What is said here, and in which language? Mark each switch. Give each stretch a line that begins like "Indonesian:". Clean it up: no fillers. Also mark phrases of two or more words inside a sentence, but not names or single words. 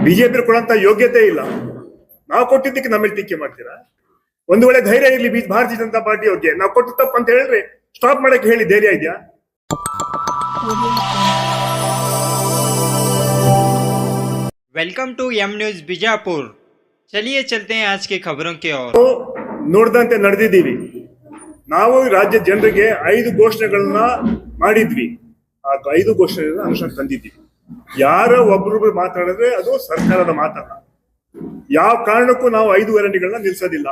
Kannada: ಬಿಜೆಪಿ ಕೊಡಂತ ಯೋಗ್ಯತೆ ಇಲ್ಲ. ನಾವು ಕೊಟ್ಟಿದ್ದಕ್ಕೆ ನಮ್ಮಲ್ಲಿ ಟೀಕೆ ಮಾಡ್ತೀರಾ? ಒಂದು ವೇಳೆ ಧೈರ್ಯ ಇರ್ಲಿ ಭಾರತೀಯ ಜನತಾ ಪಾರ್ಟಿ ಅವ್ರಿಗೆ, ನಾವು ಕೊಟ್ಟು ತಪ್ಪು ಅಂತ ಹೇಳಿದ್ರೆ ಸ್ಟಾಪ್ ಮಾಡಕ್ಕೆ ಹೇಳಿ, ಧೈರ್ಯ ಇದೆಯಾ?
English: Welcome to M News Bijapur.
Hindi: चलिए चलते हैं आज की खबरों की ओर।
Kannada: ನೋಡ್ದಂತೆ ನಡೆದಿದ್ದೀವಿ. ನಾವು ರಾಜ್ಯ ಜನರಿಗೆ 5 ಘೋಷಣೆಗಳನ್ನ ಮಾಡಿದ್ವಿ. ಆ 5 ಘೋಷಣೆಗಳನ್ನ ಅನುಷ್ಠಾನ ತಂದಿದ್ದೀವಿ. ಯಾರೋ ಒಬ್ರೊಬ್ರು ಮಾತಾಡಿದ್ರೆ ಅದು ಸರ್ಕಾರದ ಮಾತಲ್ಲ. ಯಾವ ಕಾರಣಕ್ಕೂ ನಾವು 5 ಗ್ಯಾರಂಟಿಗಳನ್ನ ನಿಲ್ಸೋದಿಲ್ಲ.